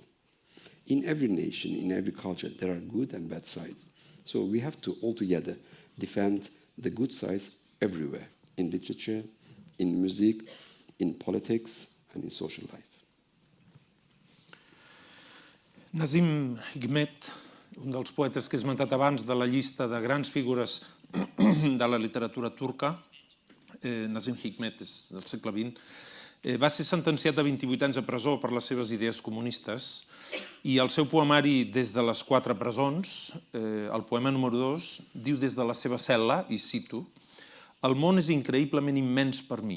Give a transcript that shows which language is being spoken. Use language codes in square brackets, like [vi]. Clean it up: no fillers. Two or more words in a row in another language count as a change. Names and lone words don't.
[en] In every nation, in every culture, there are good and bad sides. So we have to all together defend the good sides everywhere, in literature, in music, in politics, and in social life. [ca] Nazim Hikmet, un dels poetes que he esmentat abans de la llista de grans figures de la literatura turca, Nazim Hikmet és del segle XX, va ser sentenciat a 28 anys a presó per les seves idees comunistes i el seu poemari Des de les 4 presons, el poema número 2, diu des de la seva cel·la, i cito: «El món és increïblement immens per mi.